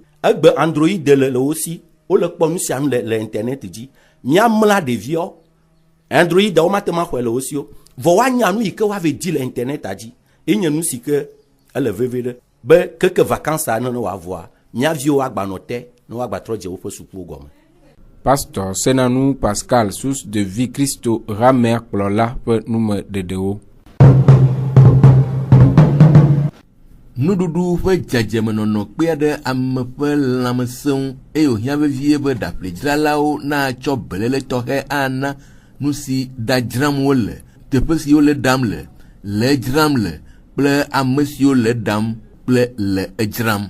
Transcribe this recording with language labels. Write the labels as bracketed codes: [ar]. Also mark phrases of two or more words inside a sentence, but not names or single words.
[ee] Egbe Android le wo si, wole kpɔ nu sia nu le internet dzi. Míamla ɖeviawo, Android wo mate ma xɔe le wo si o. Vɔ woanya nu yi ke woave di le internet dzi. Enye nu si ke ele veve ɖe be keke vacances ne woavɔa, mía viwo agbanɔ te ne woagba trɔ dze woƒe sukuwo gɔme. Pasteur Senanu Pascal, source de vie Christo Ramea kplɔla ƒe nume ɖeɖewo. nuɖuɖu ƒe dzadzemenɔnɔ kpea ɖe ame ƒe lãmesẽŋu eye wòhiã vevie be ɖaƒledzralawo natsɔ beléle tɔxɛ ana nu si ɖadzram wole, teƒe si wole ɖam le dzram le kple ame siwo le ɖam kple le edzram.